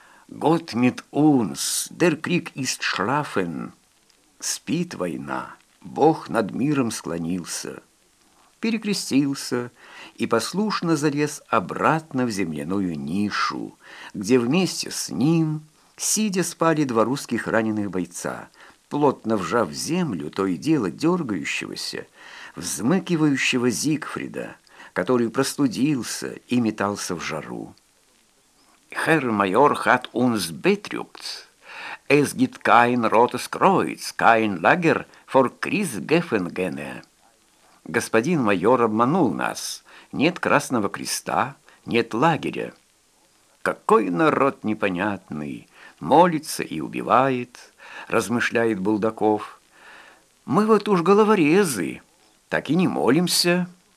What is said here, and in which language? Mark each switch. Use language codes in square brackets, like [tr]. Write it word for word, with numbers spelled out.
[de] Gott mit uns, der Krieg ist schlafen. [ru] Спит война, Бог над миром склонился, перекрестился и послушно залез обратно в земляную нишу, где вместе с ним, сидя, спали два русских раненых бойца, плотно вжав в землю то и дело дергающегося, взмыкивающего Зигфрида, который простудился и метался в жару. [de] «Herr Major hat uns betrügt. Es gibt kein Rotes Kreuz, kein Lager vor Kriegsgefangene». [ru] «Господин майор обманул нас. Нет Красного Креста, нет лагеря». «Какой народ непонятный! Молится и убивает», — размышляет Булдаков. «Мы вот уж головорезы, так и не молимся».